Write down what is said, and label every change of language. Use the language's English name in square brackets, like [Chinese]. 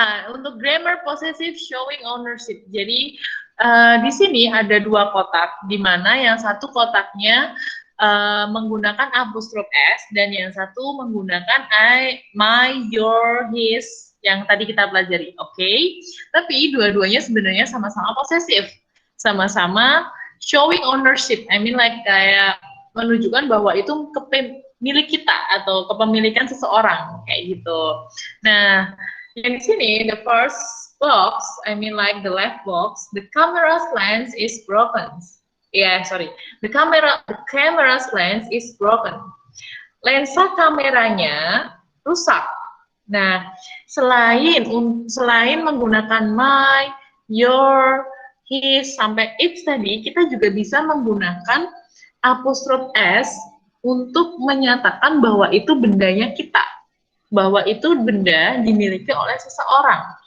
[Indonesian] Untuk [English] grammar possessive showing ownership. [Indonesian] Jadi di sini ada dua kotak, di mana yang satu kotaknya menggunakan apostrophe s dan yang satu menggunakan I, my, your, his yang tadi kita pelajari. Oke. Tapi dua-duanya sebenarnya sama-sama possessive, sama-sama [English] showing ownership. I mean like [Indonesian] kayak menunjukkan bahwa itu milik kita atau kepemilikan seseorang kayak gitu. Nah, yang di sini [English] the first box, I mean like the left box, the camera's lens is broken. The camera's lens is broken. [Indonesian] Lensa kameranya rusak. Nah, selain menggunakan my, your, his sampai its tadi, kita juga bisa menggunakan apostrophe s untuk menyatakan bahwa itu bendanya kita, bahwa itu benda dimiliki oleh seseorang.